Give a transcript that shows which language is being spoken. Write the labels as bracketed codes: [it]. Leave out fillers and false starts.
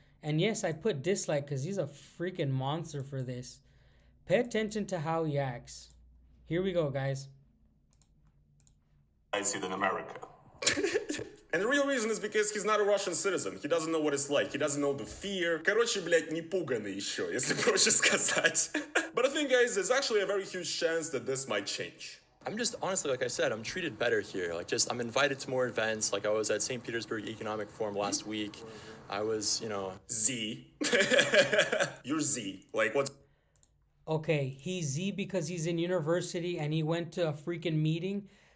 [en] And yes, I put dislike because he's a freaking monster for this. Pay attention to how he acts. Here we go, guys. I see it in America. And the real reason is because he's not a Russian citizen. He doesn't know what it's like. He doesn't know the fear. [ru] Короче, блядь, не пуганный еще, если проще сказать. [en] But I think, guys, there's actually a very huge chance that this might change. I'm just, honestly, like I said, I'm treated better here. I'm invited to more events. Like, I was at St. Petersburg Economic Forum last week. I was, Z. You're Z. Like, what's... Okay, he's Z because he's in university and he went to a freaking meeting.